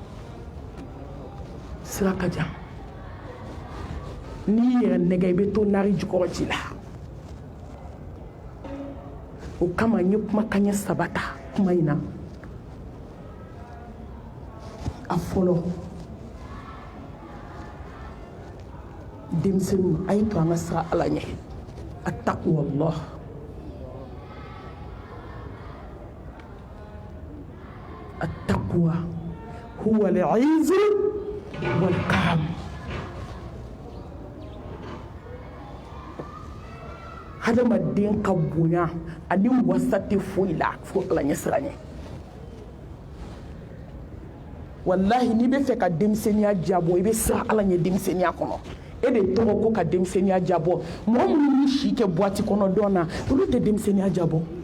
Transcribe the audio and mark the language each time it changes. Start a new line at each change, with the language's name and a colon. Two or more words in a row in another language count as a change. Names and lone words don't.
Bambara: sira ka jan n'i yɛrɛ nɛgɛ i bɛ to nari jukɔrɔ ji la o kama n ye kumakan ɲɛ 3 ta kuma in na a fɔlɔ denmisɛnninw a ye to an ka sira ala ɲɛ attaqwallah
Arabic: التقوى هو العز والكرم
Bambara: hadamaden ka bonya ani wasa tɛ foyi la fo ala ɲɛ sira ɲɛ wallahi n'i bɛ fɛ ka denmisɛnniya jabɔ i bɛ siran ala ɲɛ denmisɛnniya kɔnɔ e de tɔgɔ ko ka denmisɛnniya jabɔ mɔgɔ minnu bɛ si kɛ boîte kɔnɔ dɔn na olu tɛ denmisɛnniya jabɔ